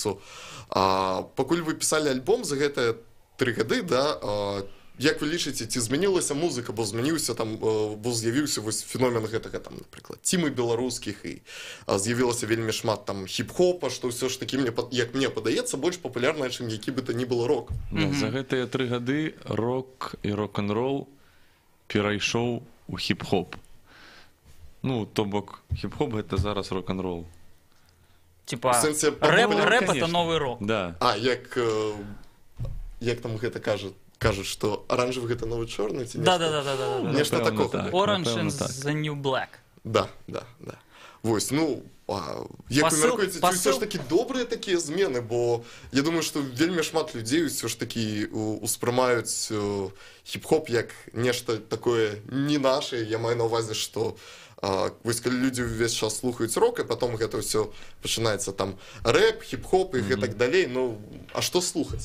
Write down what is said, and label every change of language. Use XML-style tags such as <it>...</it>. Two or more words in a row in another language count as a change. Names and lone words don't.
<be>Пакуль вы пісалі альбом за гэтыя 3 гады, да, як вы лічыце, ці змянілася музыка, бо змяніўся там, бо з'явіўся вось феномен гэтага там, напрыклад, цімы беларускіх, і з'явілася вельмі шмат там хіп-хопа, што ўсё ж такі, як мне падаецца, больш папулярнае, чым</be> <ru>які бы то ні было</ru> <be>рок. За гэтыя 3 гады рок і рок-н-рол перайшоў у хіп-хоп. Ну, то бок, хіп-хоп гэта зараз рок-н-рол.</be> <ru>Типа, рэп это новый рок.</ru> <be>Да. А, як там гэта кажуць, што оранжевый гэта новый чорны, ці нешта? Да. Нешта такога.</be> <en>Orange is the new black.</en> <be>Да. Вось, ну, як вы мяркуеце, ці ўсё ж такі добрыя такія змены, бо я думаю, што вельмі шмат людзей ўсё ж такі успрымаюць хіп-хоп як нешта такое не наше. Я маю на ўвазе, што вось калі людзі ўвесь час слухаюць рок, і потом гэта ўсё пачынаецца там рэп, хіп-хоп і гэтак далей, ну, а што слухаць?</be>